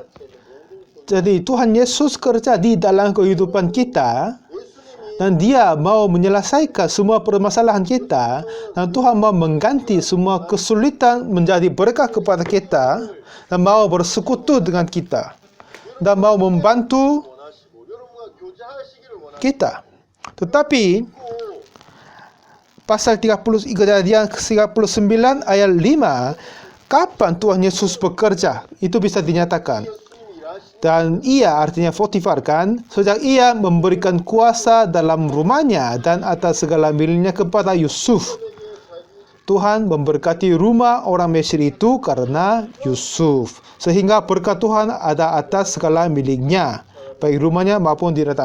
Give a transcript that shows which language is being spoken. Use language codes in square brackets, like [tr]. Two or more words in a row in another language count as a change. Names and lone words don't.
[id] Jadi Tuhan Yesus kerja di dalam kehidupan kita dan Dia mau menyelesaikan semua permasalahan kita, dan Tuhan mau mengganti semua kesulitan menjadi berkah kepada kita, dan mau bersekutu dengan kita dan mau membantu [ko] 원하시고 여러분과 교제하시기를 원하시고 [id] kita. Tetapi pasal 30 Kejadian 39 ayat 5, kapan Tuhan Yesus bekerja? Itu bisa dinyatakan. [ko] 예수님이 일하시 [id] Dan ia artinya Potifar kan, sejak ia memberikan kuasa dalam rumahnya dan atas segala miliknya kepada Yusuf. Tuhan memberkati rumah orang Mesir itu karena Yusuf. Sehingga berkat Tuhan ada atas segala miliknya, baik rumahnya maupun di datang.